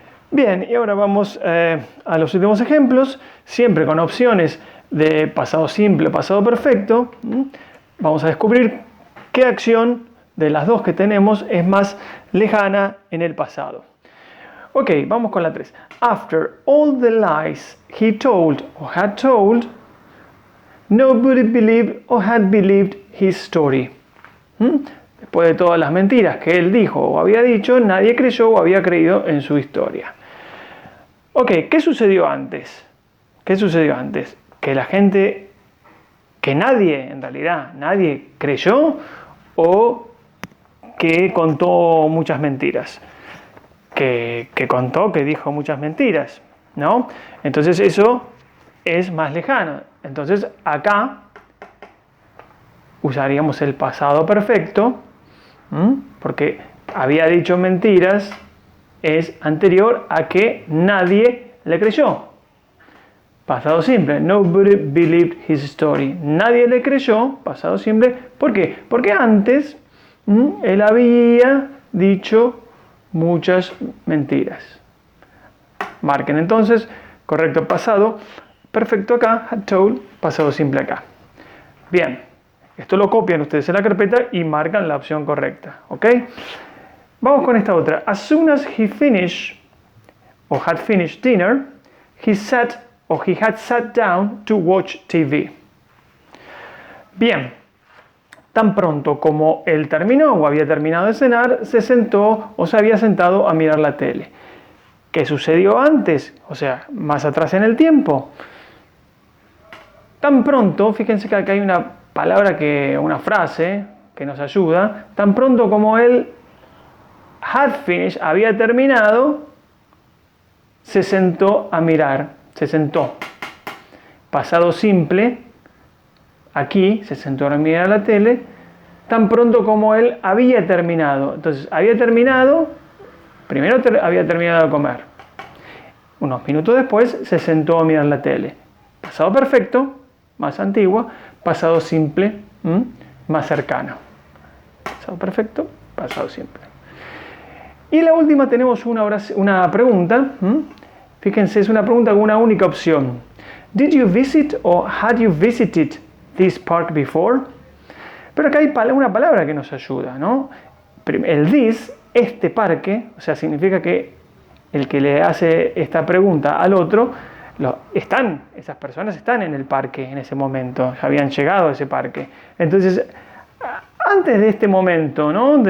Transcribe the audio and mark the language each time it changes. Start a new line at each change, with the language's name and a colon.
Spanish: Bien, y ahora vamos a los últimos ejemplos, siempre con opciones de pasado simple, pasado perfecto. Vamos a descubrir qué acción de las dos que tenemos es más lejana en el pasado. Ok, vamos con la 3.
English: After all the lies he told or had told, nobody believed or had believed his story.
Spanish: Después después de todas las mentiras que él dijo o había dicho, nadie creyó o había creído en su historia. Ok, ¿qué sucedió antes? ¿Qué sucedió antes? Que la gente, que nadie, en realidad, nadie creyó o que contó muchas mentiras. Que contó, que dijo muchas mentiras, ¿no? Entonces eso es más lejano. Entonces acá usaríamos el pasado perfecto, porque había dicho mentiras, es anterior a que nadie le creyó. Pasado simple,
English: nobody believed his story.
Spanish: Nadie le creyó, pasado simple. ¿Por qué? Porque antes él había dicho muchas mentiras. Marquen entonces, correcto pasado, perfecto acá,
English: had told,
Spanish: pasado simple acá. Bien, esto lo copian ustedes en la carpeta y marcan la opción correcta, ¿ok? Vamos con esta otra.
English: As soon as he finished, or had finished dinner, he had sat down to watch TV.
Spanish: Bien, tan pronto como él terminó o había terminado de cenar, se sentó o se había sentado a mirar la tele. ¿Qué sucedió antes? O sea, más atrás en el tiempo. Tan pronto, fíjense que acá hay una palabra, una frase que nos ayuda. Tan pronto como él
English: had finished,
Spanish: había terminado, se sentó a mirar, se sentó. Pasado simple, aquí se sentó a mirar la tele, tan pronto como él había terminado. Entonces, había terminado, primero había terminado de comer. Unos minutos después se sentó a mirar la tele. Pasado perfecto, más antiguo, pasado simple, más cercano. Pasado perfecto, pasado simple. Y la última tenemos una pregunta. Fíjense, es una pregunta con una única opción.
English: Did you visit or had you visited this park before?
Spanish: Pero acá hay una palabra que nos ayuda, ¿no? El this, este parque, o sea, significa que el que le hace esta pregunta al otro, esas personas están en el parque en ese momento, ya habían llegado a ese parque. Entonces, antes de este momento, ¿no?